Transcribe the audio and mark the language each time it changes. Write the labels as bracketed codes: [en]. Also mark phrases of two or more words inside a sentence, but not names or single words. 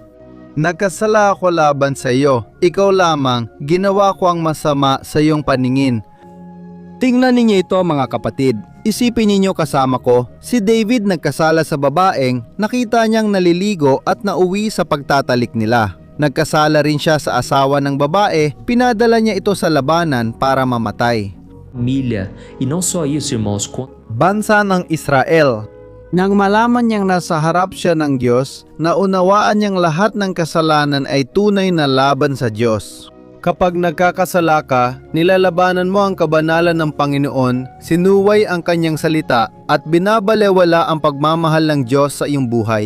[tl] Nagkasala ako laban sa iyo, ikaw lamang, ginawa ko ang masama sa iyong paningin. Tingnan ninyo ito mga kapatid. Isipin ninyo kasama ko, si David nagkasala sa babaeng nakita niyang naliligo at nauwi sa pagtatalik nila. Nagkasala rin siya sa asawa ng babae, pinadala niya ito sa labanan para mamatay. [pt] Família. E não só isso, irmãos. [tl] Bansa ng Israel. Nang malaman niyang nasa harap siya ng Diyos, naunawaan niyang lahat ng kasalanan ay tunay na laban sa Diyos. Kapag nagkakasala ka, nilalabanan mo ang kabanalan ng Panginoon, sinuway ang kanyang salita at binabalewala ang pagmamahal ng Diyos sa iyong buhay.